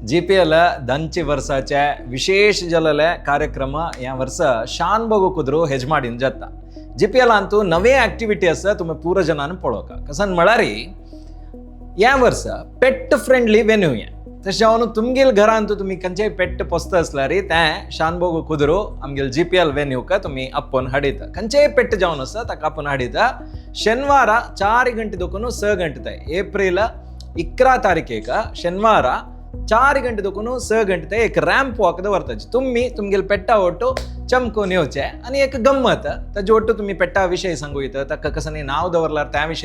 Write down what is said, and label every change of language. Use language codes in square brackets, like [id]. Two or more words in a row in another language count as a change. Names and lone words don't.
[kok] GPL ದಂಚಿ ವರ್ಷಾಚ ವಿಶೇಷ ಜಲಲೆ ಕಾರ್ಯಕ್ರಮ या वर्ष शान बघू कुदरू हेजमाडीन जाता GPL ಅಂತೂ नवे ऍक्टिव्हिटी असं तुम्ही पूर जनानं पळोवका कसन म्हळ्यारी या वर्ष [en] pet friendly venue [kok] आहे तशें जावन तुमगेल घरांतू तुम्ही खंयचेय पेट पोसता आसल्यार ते शान बघू कुदरू आमगेल GPL वेन्यूका तुम्ही आपोवन हाडिता खंयचेय पेट जावन आसा ताका आपोवन हाडिता शनिवार 4 ಗಂಟೆ दोकून 6 ಗಂಟೆ ताय एप्रिल 11 तारखेक शनिवार 4 ಗಂಟೆ दोकून 6 ಗಂಟೆ ताय एक [en] ramp walk [kok] दवरताची तुम्ही तुमगेल पेट्टा ओट्टू चमकून येवचे आणि एक गंमत ताजे ओट्टू तुम्ही पेट्टा विशय सांगू येता ताका कसं नाही नाव दवरल्यार त्या विशयी